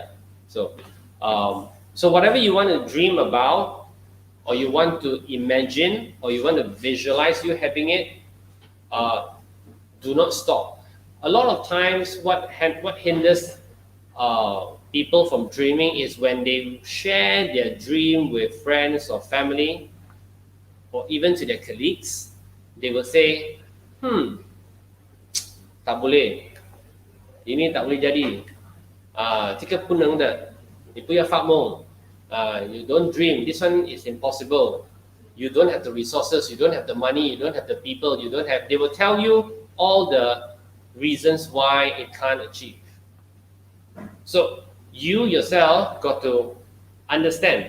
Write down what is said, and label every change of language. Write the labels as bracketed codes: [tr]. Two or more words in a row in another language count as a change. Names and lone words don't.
[en] So whatever you want to dream about, or you want to imagine, or you want to visualize you having it, do not stop. A lot of times, what hinders people from dreaming is when they share their dream with friends or family, or even to their colleagues. They will say, [ms] tak boleh, ini tak boleh jadi, [zh] 这个不能的，你不要发梦, [en] you don't dream, this one is impossible, you don't have the resources, you don't have the money, you don't have the people, they will tell you all the reasons why it can't achieve. So you yourself got to understand.